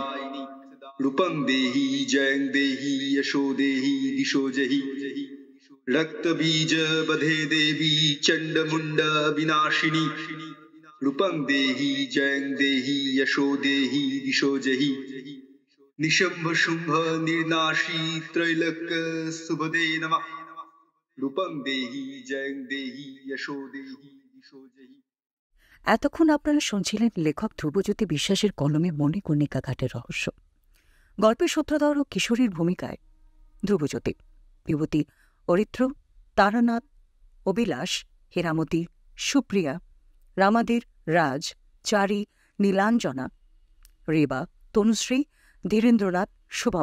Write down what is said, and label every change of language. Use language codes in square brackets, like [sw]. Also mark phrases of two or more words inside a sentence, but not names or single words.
[sa] रूपं देहि जयं देहि यशो देहि दिशो जहि रक्तबीज बधे देवी चंडमुंड विनाशिनी। रूपं देहि जयं देहि यशो देहि दिशो जहि निशंभ शुंभ निर्नाशी त्रैलोक्य शुभदे नमः। रूपं देहि जयं देहि यशो देहि दिशो जहि। [bn] এতক্ষণ আপনারা শুনছিলেন লেখক ধ্রুবজ্যোতি বিশ্বাসের কলমে মণিকর্ণিকা ঘাটের রহস্য। গল্পের সূত্রধর ও কিশোরীর ভূমিকায় ধ্রুবজ্যোতি, বিভূতি, অরিত্র, তারানাথ, অবিলাস, হীরামতি, সুপ্রিয়া, রামাদির, রাজ, চারি, নীলাঞ্জনা, রেবা, তনুশ্রী, ধীরেন্দ্রনাথ, শুভম।